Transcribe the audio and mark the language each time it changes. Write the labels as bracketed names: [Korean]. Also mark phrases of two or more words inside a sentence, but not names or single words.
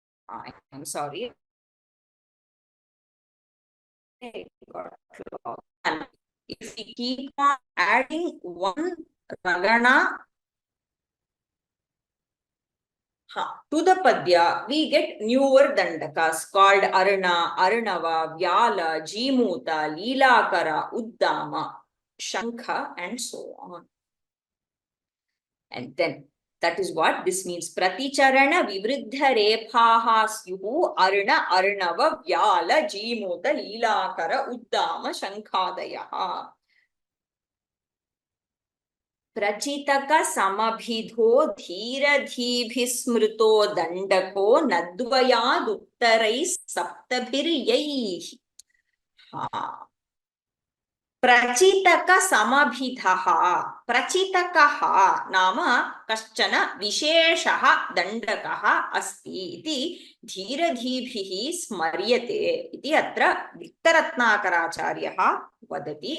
[English] I'm sorry. And if we keep on adding one ragana to the padya, we get newer dandakas called Arana, Arnava, Vyala, Jimuta, Leelakara, Uddama, Shankha, and so on. And then that is what this means. [Sanskrit] प्रतिचरण विवृद्ध रेफाः स्युः अर्ण अर्णव व्याल जीमूत लीलाकर उद्दाम शङ्खादयः. प्रचितक समभिधो धीरधीभिः स्मृतो दण्डको नद्वयादुत्तरैः सप्तभिर्यैः प्रचितक समभिधः प्रचितकः नाम कश्चन विशेषः दण्डकः अस्ति इति धीरधीभिः स्मर्यते इति अत्र वित्तरत्नाकराचार्यः वदति।